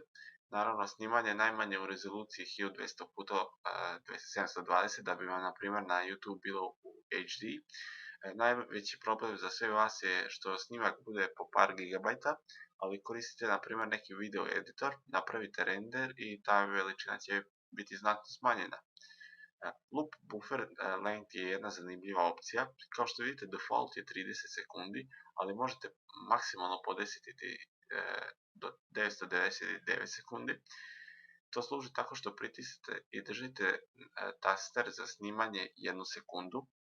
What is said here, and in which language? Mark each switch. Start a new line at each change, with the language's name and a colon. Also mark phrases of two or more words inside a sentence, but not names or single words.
Bosnian: Naravno, snimanje najmanje u rezoluciji 1200x720 da bi vam, na primjer, na YouTube bilo u HD. Najveći problem za sve vas je što snimak bude po par gigabajta, ali koristite, na primjer, neki video editor, napravite render i ta veličina će biti znatno smanjena.
English: Loop buffer length
Bosnian: je jedna zanimljiva opcija. Kao što vidite, default je 30 sekundi, ali možete maksimalno podesiti do 999 sekundi. To služi tako što pritisnete i držite taster za snimanje 1 sekundu.